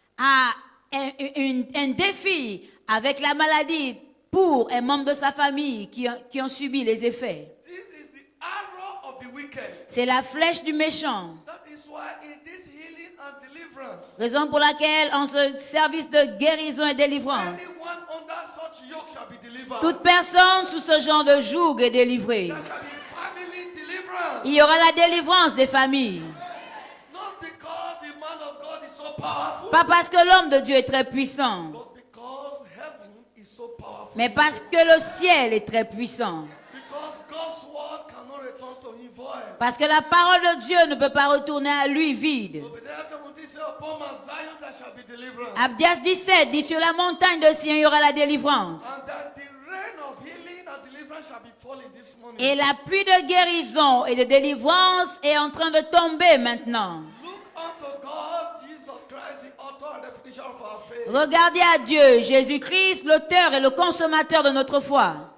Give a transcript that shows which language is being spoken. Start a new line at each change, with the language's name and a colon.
French: a un défi avec la maladie pour un membre de sa famille qui ont subi les effets.
English: This is the arrow of the wicked.
French: C'est la flèche du méchant.
English: That is why in this healing and deliverance,
French: Raison pour laquelle en ce service de guérison et délivrance,
English: anyone under such yoke shall be delivered.
French: toute personne sous ce genre de joug est délivrée.
English: There shall be family deliverance.
French: Il y aura la délivrance des familles.
English: Not because the man of God is so powerful,
French: Pas parce que l'homme de Dieu est très puissant,
English: but because heaven is so powerful.
French: mais parce que le ciel est très puissant.
English: Because God's word cannot return to him void.
French: Parce que la parole de Dieu ne peut pas retourner à lui vide.
English: Obadiah 17 says, upon Mount Zion there shall be deliverance.
French: Abdias 17 dit sur la montagne de Sion, il y aura la délivrance.
English: And that the rain of healing and deliverance shall be falling this morning.
French: Et la pluie de guérison et de délivrance est en train de tomber maintenant.
English: Look unto God, Jesus Christ, the author and the finisher of our faith.
French: Regardez à Dieu, Jésus-Christ, l'auteur et le consommateur de notre foi.